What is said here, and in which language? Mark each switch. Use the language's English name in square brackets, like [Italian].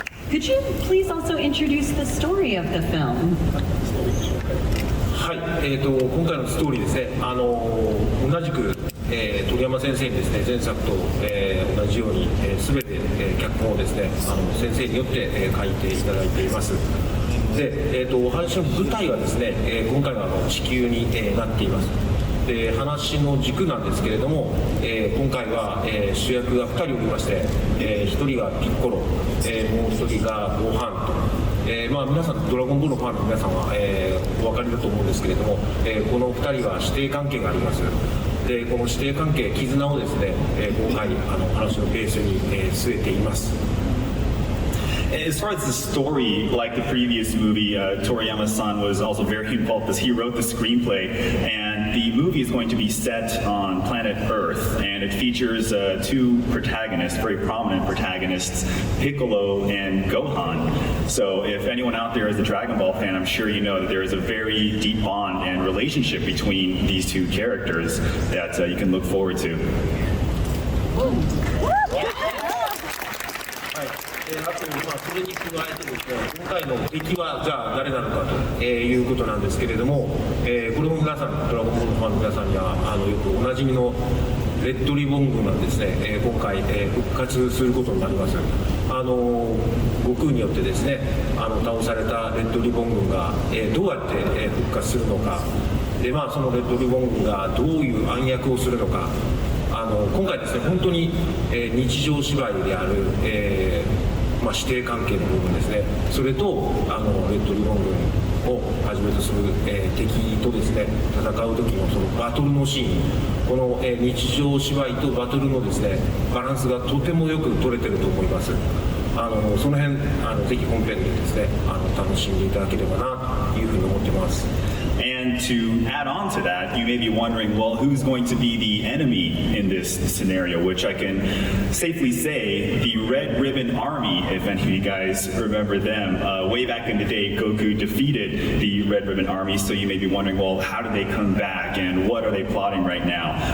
[English] Could you please also introduce the story of the film? [Japanese] はい、今回のストーリーですね、同じく、鳥山先生にですね、前作と、同じように、全て、脚本をですね、先生によって、書いていただいています。で、お話の舞台はですね、今回は地球に、なっています。で、話の軸なんですけれども、今回は、主役が2人おりまして、1人がピッコロ、もう1人がゴハンと、皆さんドラゴンボールのファンの皆さんは、お分かりだと思うんですけれども、この2人は師弟関係があります。で、この師弟関係、絆をですね、今回話のベースに、据えています。 [English] As far as the story, like the previous movie, Toriyama-san was also very involved because he wrote the screenplay, and the movie is going to be set on planet Earth, and it features two protagonists, very prominent protagonists, Piccolo and Gohan. So if anyone out there is a Dragon Ball fan, I'm sure you know that there is a very deep bond and relationship between these two characters that you can look forward to. [Japanese] あと、それに加えてですね、今回の敵はじゃあ誰なのかということなんですけれども、これも皆さん、ドラゴンボールファンの皆さんにはよくおなじみのレッドリボン軍がですね、今回、復活することになります。悟空によってですね、倒されたレッドリボン軍が、どうやって、復活するのか、で、そのレッドリボン軍がどういう暗躍をするのか、今回ですね、本当に、日常芝居である、師弟関係の部分ですね、それとレッドリボン軍をはじめとする、敵とですね、戦う時のそのバトルのシーン、この、日常芝居とバトルのですね、バランスがとてもよく取れてると思います。その辺ぜひ本編でですね、楽しんでいただければなというふうに思ってます。 [English] And to add on to that, you may be wondering, well, who's going to be the enemy in this scenario? Which I can safely say, the Red Ribbon Army, if any of you guys remember them. Way back in the day, Goku defeated the Red Ribbon Army, so you may be wondering, well, how did they come back and what are they plotting right now?